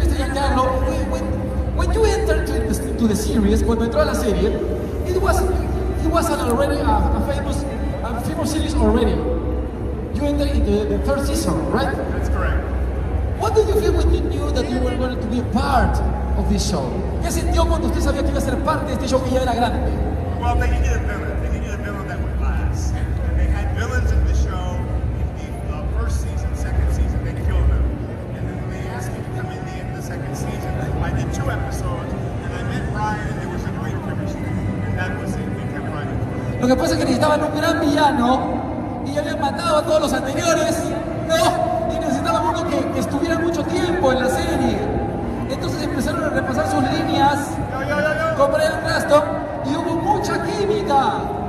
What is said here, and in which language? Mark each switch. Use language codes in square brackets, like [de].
[en] Giancarlo, when you entered to the series, [es] cuando entró a la serie, [en] it was already a famous series already. You entered into the third season, right? That's correct. What did you feel when you knew that you were going to be a part of this show? [es] ¿Qué sintió cuando usted sabía que iba a ser parte de este show que ya era grande? [en] Well, they needed a villain. They needed a villain that would last. And they had villains in the show in the first season, second season, they killed them. And then when they asked me to come in the end of the second season, I did 2 episodes, and I met Ryan, and there was a great chemistry. And that was it. We kept running. [es] Lo que pasa es que necesitaban un gran villano y habían matado a todos los anteriores, ¿no? Y necesitaban uno que estuviera mucho tiempo en la serie. Entonces empezaron a repasar sus líneas con Brian Cranston y hubo mucha química.